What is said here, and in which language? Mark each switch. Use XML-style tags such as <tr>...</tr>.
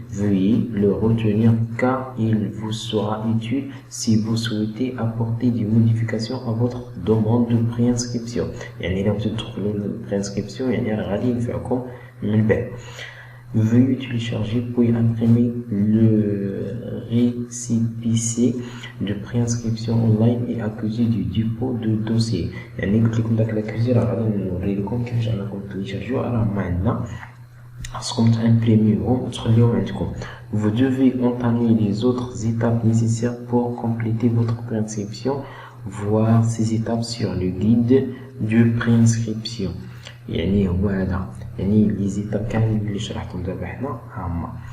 <fr>Veuillez le retenir car il vous sera utile si vous souhaitez apporter des modifications à votre demande de préinscription.</fr> <ar>يعني إلا بغيتو تدخلوا للبرينسكريبسيون يعني راه غادي ينفعكم من بعد.</ar> <fr>Veuillez télécharger puis imprimer le récépissé de préinscription online et accuser du dépôt de dossier.</fr> <ar>يعني قلت لكم داك لاكوزي راه غادي نوري لكم كيفاش انكم تيليشارجيو راه ما عندنا خاصكم تامبريميوهم وتخليوهم عندكم.</ar> <fr>Vous devez entamer les autres étapes nécessaires pour compléter votre préinscription. Voir ces étapes sur le guide de préinscription.</fr> <ar>يعني هو هذا يعني لي زيتاب كاملين اللي شرحتهم دابا حنا هما.</ar>